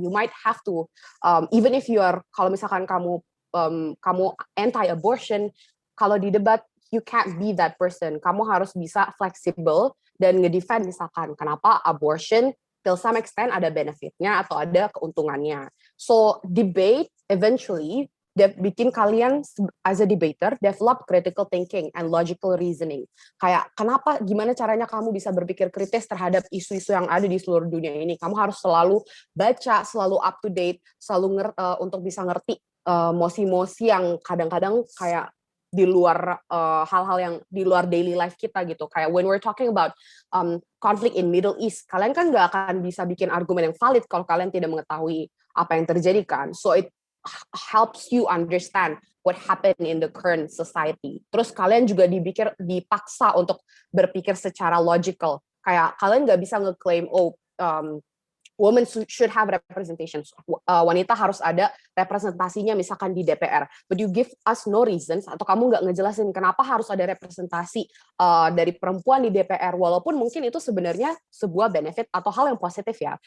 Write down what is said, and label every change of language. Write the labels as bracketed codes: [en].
[en] You might have to, even if you are, [id] kalau misalkan kamu [en] anti-abortion, [id] kalau di debat, [en] you can't be that person. [id] Kamu harus bisa fleksibel dan ngedefend misalkan, kenapa [en] abortion till some extent [id] ada benefitnya atau ada keuntungannya. [en] So, debate eventually [id] bikin kalian [en] as a debater develop critical thinking and logical reasoning. [id] Kayak gimana caranya kamu bisa berpikir kritis terhadap isu-isu yang ada di seluruh dunia ini. Kamu harus selalu baca, selalu [en] up to date, [id] selalu untuk bisa ngerti mosi-mosi yang kadang-kadang kayak di luar hal-hal yang di luar [en] daily life [id] kita gitu. Kayak [en] when we're talking about conflict in Middle East, [id] kalian kan nggak akan bisa bikin argumen yang valid kalau kalian tidak mengetahui apa yang terjadi kan. [en] So it helps you understand what happened in the current society. [id] Terus kalian juga dipaksa untuk berpikir secara logical. Kayak kalian nggak bisa ngeklaim, [en] women should have representation. [id] Wanita harus ada representasinya misalkan di DPR. [en] But you give us no reasons, [id] atau kamu nggak ngejelasin kenapa harus ada representasi dari perempuan di DPR, walaupun mungkin itu sebenarnya sebuah benefit atau hal yang positif ya.